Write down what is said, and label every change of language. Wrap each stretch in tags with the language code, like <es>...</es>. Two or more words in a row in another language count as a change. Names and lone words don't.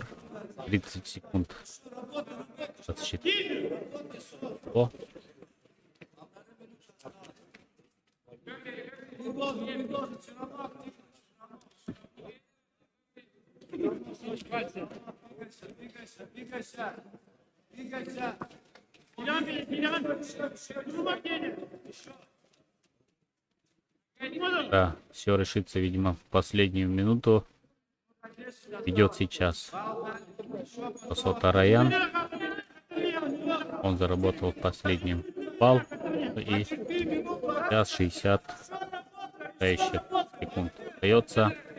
<ru>30 секунд от счета. О, Двигайся.</ru> <tr>Bilen. Durmak yerine.</tr> <ru>да, все решится, видимо, в последнюю минуту. Ведет сейчас Сосо Тараян. Он заработал последний балл. И сейчас 60 еще секунд остается.</ru>